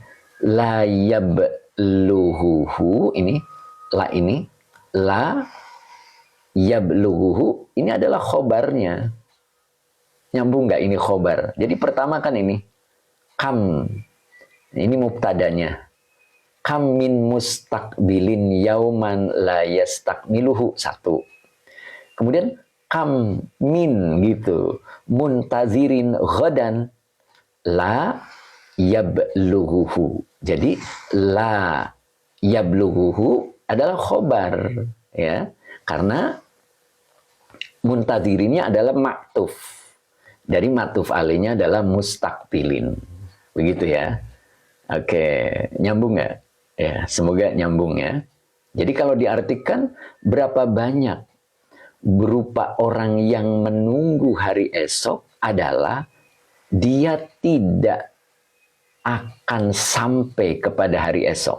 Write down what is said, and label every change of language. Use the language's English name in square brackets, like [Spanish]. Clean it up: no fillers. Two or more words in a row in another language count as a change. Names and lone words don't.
[Arabic] لا يبلغه, [Indonesian] ini [Arabic] لا يبلغه [Indonesian] ini adalah khobarnya. Nyambung nggak ini khobar? Jadi pertama kan ini kam, ini mubtadanya. [Arabic] كم من مستقبل يوما لا يستكمله, [Indonesian] satu. [Arabic] Kemudian كم من gitu منتظر غدا لا يبلغه. [Indonesian] Jadi [Arabic] لا يبلغه [Indonesian] adalah khobar ya, karena muntazirinnya adalah maktuf. Dari maktuf alainya adalah mustaqbilin. Begitu ya. Oke, nyambung nggak? Ya, semoga nyambung ya. Jadi kalau diartikan berapa banyak berupa orang yang menunggu hari esok adalah dia tidak akan sampai kepada hari esok.